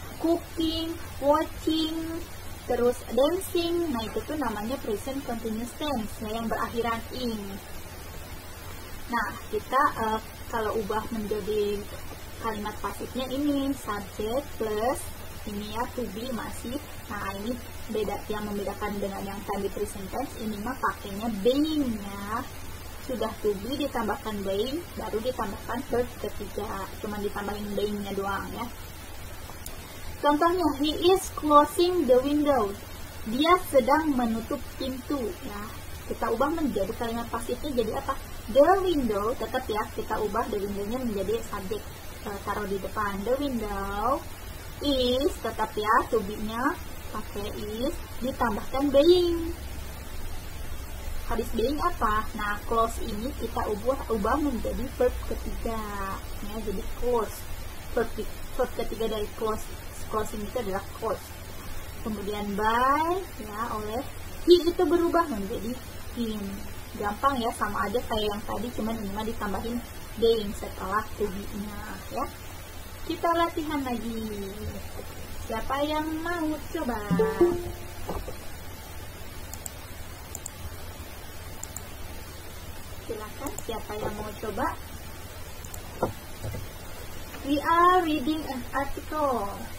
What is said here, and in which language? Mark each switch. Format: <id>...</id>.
<en>Cooking, watching, terus dancing.</en> <id>Nah, itu tuh namanya present continuous tense ya, yang berakhiran ing. Nah, kita kalau ubah menjadi kalimat pasifnya ini subject plus ini ya to be masih. Nah, ini beda, yang membedakan dengan yang tadi present tense, ini mah pakainya being ya. Sudah to be ditambahkan being, baru ditambahkan verb ketiga. Cuma ditambahin being-nya doang ya.</id> <en>Contohnya, he is closing the window.</en> <id>Dia sedang menutup pintu ya. Kita ubah menjadi kalimat pasifnya jadi apa? The window, tetap ya, kita ubah the window-nya menjadi subjek, taruh di depan. The window is, tetap ya, to be-nya pakai is, ditambahkan being. Habis being apa? Nah, close ini kita ubah menjadi verb ketiga ya, jadi close. Verb ketiga dari closing itu adalah close. Kemudian by ya, oleh he itu berubah menjadi him. Gampang ya, sama aja kayak yang tadi, cuman ini mah ditambahin being setelah to be-nya ya. Kita latihan lagi. Siapa yang mau coba? Silakan, siapa yang mau coba?</id> <en>We are reading an article.</en>